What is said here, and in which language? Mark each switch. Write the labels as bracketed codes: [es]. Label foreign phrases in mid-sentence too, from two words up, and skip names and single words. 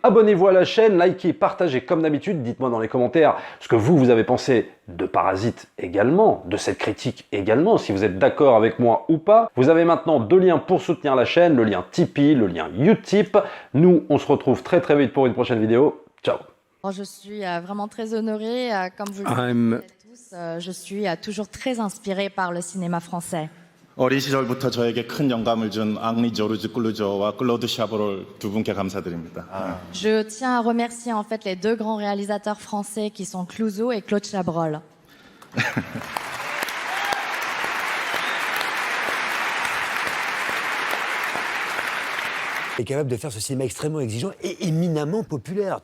[fr] Abonnez-vous à la chaîne, likez, partagez comme d'habitude, dites-moi dans les commentaires ce que vous avez pensé de Parasite également, de cette critique également, si vous êtes d'accord avec moi ou pas. Vous avez maintenant deux liens pour soutenir la chaîne, le lien Tipeee, le lien Utip. Nous, on se retrouve très très vite pour une prochaine vidéo. Ciao. Je suis vraiment très honorée, comme vous le savez tous, je suis toujours très inspirée par le cinéma français. [ko] 어린 시절부터 저에게 큰 영감을 준 앙리 조르주 클루조와 클로드 샤브롤 두 분께 감사드립니다. [fr] Je tiens à remercier en fait les deux grands réalisateurs français qui sont Clouzot et Claude Chabrol. Est capable de faire ce cinéma extrêmement exigeant et éminemment populaire.